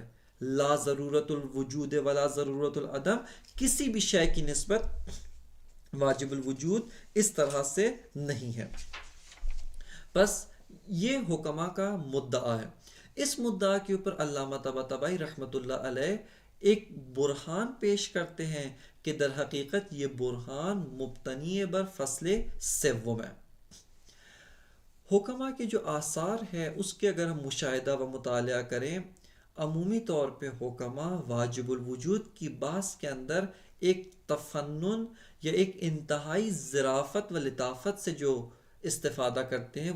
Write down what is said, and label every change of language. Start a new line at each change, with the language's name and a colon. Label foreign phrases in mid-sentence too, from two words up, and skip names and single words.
Arabic: لا ضرورت الوجود ولا ضرورت العدم،
Urdu: کسی بھی شے کی نسبت واجب الوجود اس طرح سے نہیں ہے۔ بس یہ حکماء کا مدعا ہے۔ اس مدعا کے اوپر علامہ طباطبائی رحمۃ اللہ علیہ ایک برہان پیش کرتے ہیں کہ در حقیقت یہ برہان مبتنی بر فصل سوم ہے۔ حکماء کے جو آثار ہے اس کے اگر ہم مشاہدہ و مطالعہ کریں، عمومی طور پہ حکماء واجب الوجود کی بحث کے اندر ایک تفنن یا ایک انتہائی ظرافت و لطافت سے جو استفادہ کرتے ہیں